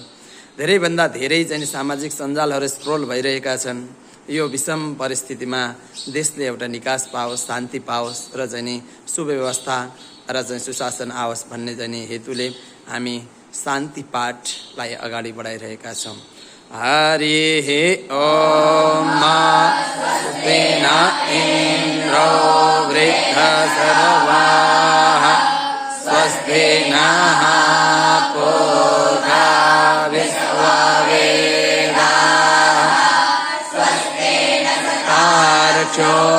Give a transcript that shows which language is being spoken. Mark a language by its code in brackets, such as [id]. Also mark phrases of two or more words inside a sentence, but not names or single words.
[ne] धेरैभन्दा धेरै चाहिँ सामाजिक सञ्जालहरू स्क्रोल भइरहेका छन्। यो विषम परिस्थितिमा देशले एउटा निकास पाओस्, शान्ति पाओस् र चाहिँ सुव्यवस्था र चाहिँ सुशासन आओस् भन्ने चाहिँ हेतुले हामी शान्ति पाठलाई अगाडि बढाइरहेका छौँ। [sa] हरिः ओम स्वस्तिन इन्द्रो वृद्धसर्वाः स्वस्ति नः पूषा विश्ववेदाः स्वस्ति नस्तार्क्ष्यो